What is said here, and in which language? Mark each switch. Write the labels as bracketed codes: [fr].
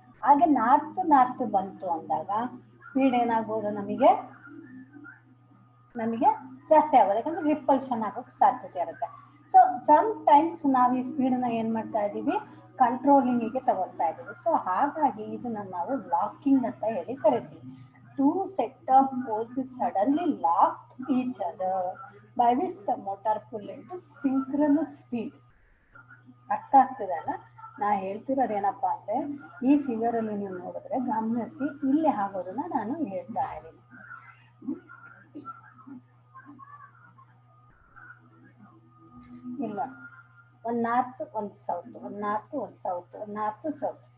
[kn] ಹಾಗೆ north north ಬಂತು ಅಂದಾಗ ಸ್ಪೀಡ್ ಏನಾಗ್ಬೋದು, ನಮಗೆ ಜಾಸ್ತಿ ಆಗೋದು, ಯಾಕಂದ್ರೆ ರಿಪಲ್ಷನ್ ಆಗೋಕೆ ಸಾಧ್ಯತೆ ಇರುತ್ತೆ. [en] so sometimes [kn] ನಾವು ಈ ಸ್ಪೀಡನ್ನ ಏನ್ ಮಾಡ್ತಾ ಇದೀವಿ, ಕಂಟ್ರೋಲಿಂಗಿಗೆ ತಗೊಳ್ತಾ ಇದೀವಿ. ಸೊ ಹಾಗಾಗಿ ಇದನ್ನ ನಾವು ಲಾಕಿಂಗ್ ಅಂತ ಹೇಳಿ ಕರಿತೀವಿ. [en] 2 set of poles is suddenly locked each other by which the motor pull into synchronous speed. [kn] ಅರ್ಥ ಆಗ್ತದಲ್ಲ ನಾ ಹೇಳ್ತಿರೋದು ಏನಪ್ಪಾ ಅಂದ್ರೆ, ಈ ಫಿಗರ್ ಅಲ್ಲಿ ನೀವು ನೋಡಿದ್ರೆ ಗಮನಿಸಿ, ಇಲ್ಲಿ ಆಗೋದನ್ನ ನಾನು ಹೇಳ್ತಾ ಇದ್ದೀನಿ. ಇಲ್ಲ ಒಂದು ನಾರ್ತ್ ಒಂದು ಸೌತ್, ಒಂದು ನಾರ್ತ್ ಒಂದು ಸೌತ್, ಒಂದು ನಾರ್ತ್ ಸೌತ್.